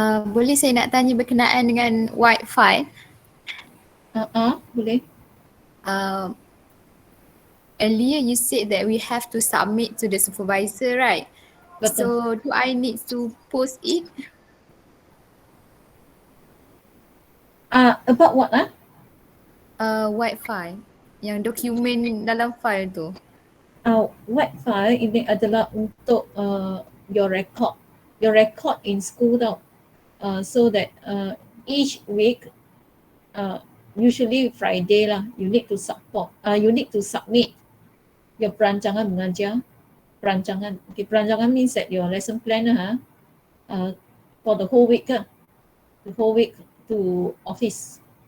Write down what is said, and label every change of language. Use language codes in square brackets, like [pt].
[ms] boleh saya nak tanya berkenaan dengan Wi-Fi? Boleh. [en] Earlier you said that we have to submit to the supervisor, right? [ms] Betul. [en] So do I need to post it? About what? [ms] Wi-Fi, yang dokumen dalam file tu. Wi-Fi ini adalah untuk [en] your record in school [ms] tau. [en] So that each week, usually Friday lah, you need to submit your [ms] perancangan mengajar. [en] Perancangan, okay, perancangan means that your lesson plan for the whole week the whole week to office.